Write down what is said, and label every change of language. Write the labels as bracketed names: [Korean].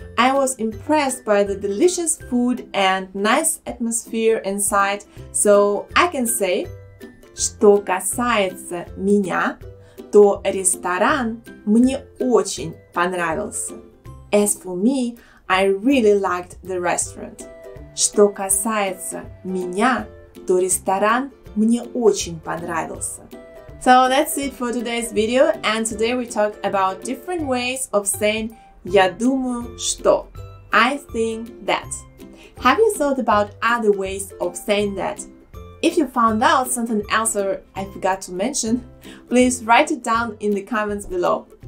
[English] I was impressed by the delicious food and nice atmosphere inside, so I can say, [Russian] что касается меня, то ресторан мне очень понравился. [English] As for me, I really liked the restaurant. [Russian] Что касается меня, то ресторан мне очень понравился. [English] So that's it for today's video, and today we talk about different ways of saying [Russian] я думаю что. [English] I think that. Have you thought about other ways of saying that? If you found out something else or I forgot to mention, please write it down in the comments below.